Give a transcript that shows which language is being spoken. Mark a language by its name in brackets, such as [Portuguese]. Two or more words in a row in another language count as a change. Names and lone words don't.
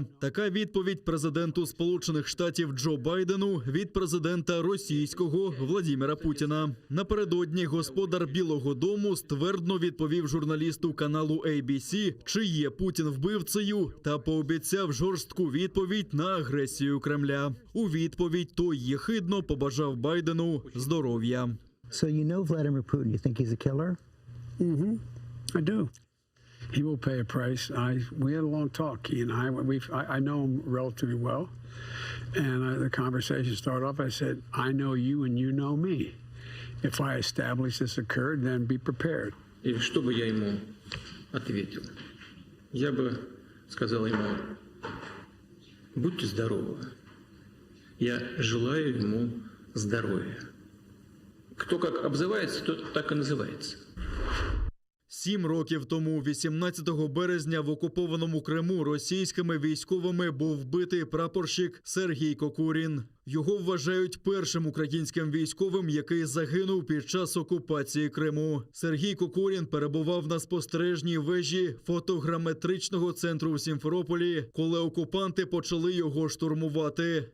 [Ukrainian] Така відповідь президенту Сполучених Штатів Джо Байдену від президента російського Владіміра Путіна. Напередодні господар Білого дому ствердно відповів журналісту каналу ABC, чи є Путін вбивцею, та пообіцяв жорстку відповідь на агресію Кремля. У відповідь той єхидно побажав Байдену здоров'я. [English] So you know Vladimir Putin, you think he's a killer? I do. He will pay a price. We had a long talk. He and I know him relatively well, and the conversation started off. I said, "I know you, and you know me. If I establish this occurred, then be prepared." [Russian] И что бы я ему ответил? Я бы сказал ему: будьте здоровы. Я желаю ему здоровья. Кто как обзывается, тот так и называется. [Ukrainian] 7 років тому, 18 березня, в окупованому Криму російськими військовими був вбитий прапорщик Сергій Кокурін. Його вважають першим українським військовим, який загинув під час окупації Криму. Сергій Кокурін перебував на спостережній вежі фотограметричного центру в Сімферополі, коли окупанти почали його штурмувати.